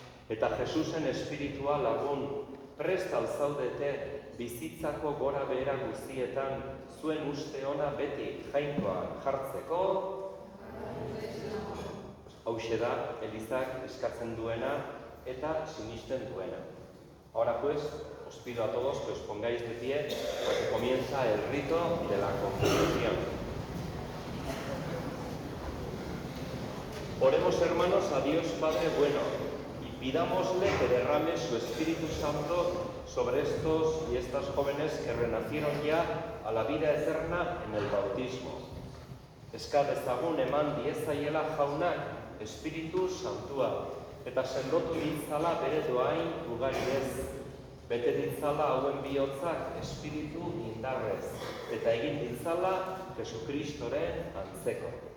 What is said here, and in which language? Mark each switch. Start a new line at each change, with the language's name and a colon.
Basque: Eta Jesusen espiritua lagun, prest al zaudete bizitzako gora behera guztietan zuen uste ona beti jainkoan jartzeko. Hauxe da, Elizak eskatzen duena eta sinisten duena.
Spanish: Ahora pues, os pido a todos que os pongáis de pie porque comienza el rito de la confirmación. Oremos, hermanos, a Dios Padre bueno y pidámosle que derrame su Espíritu Santo sobre estos y estas jóvenes que renacieron ya a la vida eterna en el bautismo.
Basque: Eska dezagun eman diezaiela jaunak Espiritu Santua, eta sendotu ditzala bere doain ugariez, bete ditzala hauen bihotzak Espiritu indarrez, eta egin ditzala Jesukristoren antzeko.